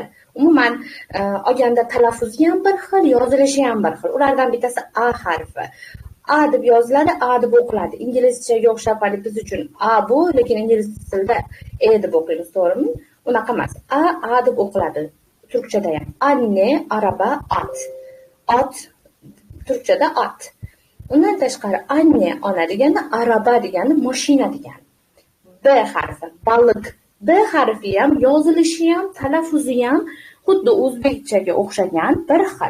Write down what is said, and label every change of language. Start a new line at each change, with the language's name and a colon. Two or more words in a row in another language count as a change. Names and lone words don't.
Uzbek: Umuman olganda talaffuzi ham bir xil, yozilishi ham bir xil. Ulardan bittasi A harfi. A deb yoziladi, A deb o'qiladi. Inglizchaga o'xshab biz uchun A bu, lekin ingliz tilida E deb o'qiymiz, to'g'rimi? Unaqa emas. A deb o'qiladi. Turkchada ham.
Turkish: Anne, araba, at.
Uzbek: Ot turkchada at. Undan tashqari anne ona degani araba degani mashina degani. B harfi baliq. B harfi ham yozilishi ham talaffuzi ham xuddi o'zbekchaga o'xshagan bir xil.